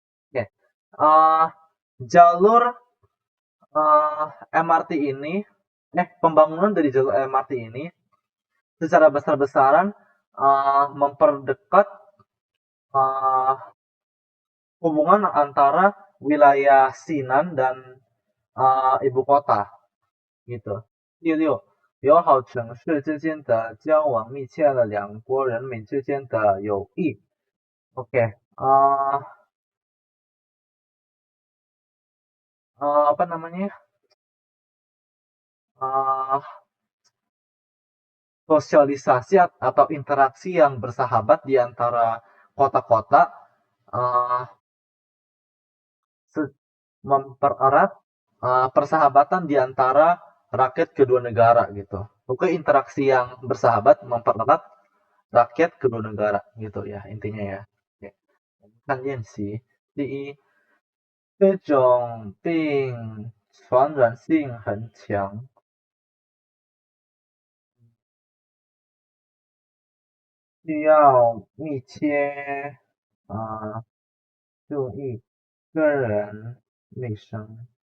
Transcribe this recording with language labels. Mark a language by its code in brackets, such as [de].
[id] Oke. Jalur MRT ini, pembangunan dari jalur MRT ini secara besar-besaran memperdekat hubungan antara wilayah Sinan dan ibu kota gitu. [zh] 第六，友好城市之间的交往密切了两国人民之间的友谊。 [id] Oke, apa namanya? Sosialisasi atau interaksi yang bersahabat di antara kota-kota mempererat persahabatan di antara rakyat kedua negara gitu. Pokoknya interaksi yang bersahabat mempererat rakyat kedua negara gitu ya intinya ya. Oke. [zh] 看练习，第一，这种病传染性很强，需要密切注意个人卫生。